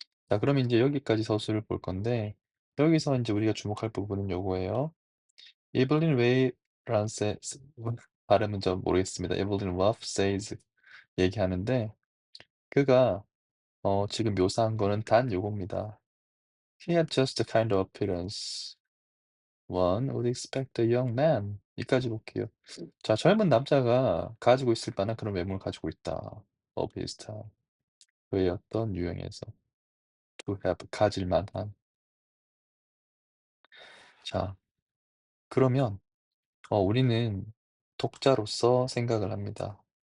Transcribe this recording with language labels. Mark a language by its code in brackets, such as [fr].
[ko] 자 그럼 인제 여기까지 서술을 볼 건데 여기서 인제 우리가 주목할 부분은 요거예요. 에블린 웨이란세 발음은 좀 모르겠습니다. 에블린 와프 세이즈 얘기하는데 그가 지금 묘사한 거는 단 요겁니다. [en] "He had just the kind of appearance one would expect a young man." [ko] 여기까지 볼게요. 자 젊은 남자가 가지고 있을 만한 그런 외모를 가지고 있다. 비슷한 그의 어떤 유형에서 to have 가질 만한. 자 그러면 우리는 독자로서 생각을 합니다.